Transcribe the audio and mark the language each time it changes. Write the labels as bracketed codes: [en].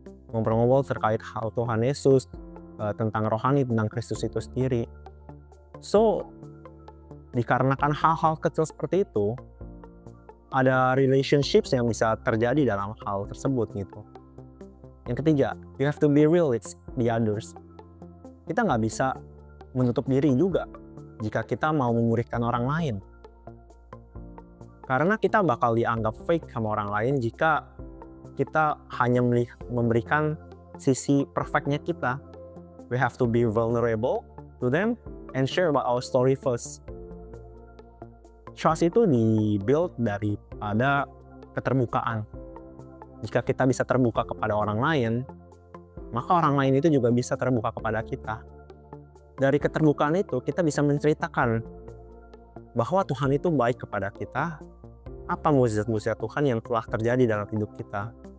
[id] Ngobrol-ngobrol terkait hal Tuhan Yesus, tentang rohani, tentang Kristus itu sendiri. So, dikarenakan hal-hal kecil seperti itu, ada relationships yang bisa terjadi dalam hal tersebut gitu. Yang ketiga, [en] you have to be real with the others. [id] Kita nggak bisa menutup diri juga jika kita mau memuridkan orang lain. Karena kita bakal dianggap fake sama orang lain jika kita hanya memberikan sisi perfectnya kita. [en] We have to be vulnerable to them and share about our story first. [id] Trust itu dibuild daripada keterbukaan. Jika kita bisa terbuka kepada orang lain, maka orang lain itu juga bisa terbuka kepada kita. Dari keterbukaan itu, kita bisa menceritakan bahwa Tuhan itu baik kepada kita, apa mukjizat-mukjizat Tuhan yang telah terjadi dalam hidup kita.